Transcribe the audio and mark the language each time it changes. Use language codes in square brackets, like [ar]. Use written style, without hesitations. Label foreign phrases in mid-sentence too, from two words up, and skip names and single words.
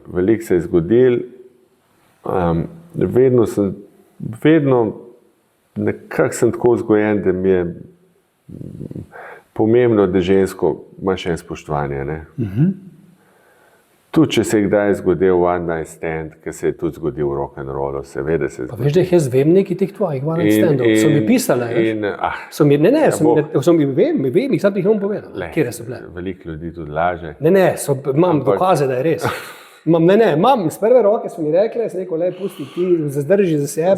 [sl] Veliko se je zgodil, vedno nekako sem tako vzgojen, da mi je pomembno, da žensko ima še en spoštovanje. Tudi če se je kdaj zgodil [en] one night stand, [sl] ki se je tudi zgodil v rock'n'rollu, seveda se je zgodil. Pa veš, da jaz vem nekaj teh tvojih [en] one night standov, [sl] so mi pisale. Vem, jih sam ti jih bom povedal. Kjere so bile? Veliko ljudi tudi laže. Imam dokaze, da je res. Imam iz prve roke, so mi rekli, sem rekel, pusti ti, zadrži za sebe.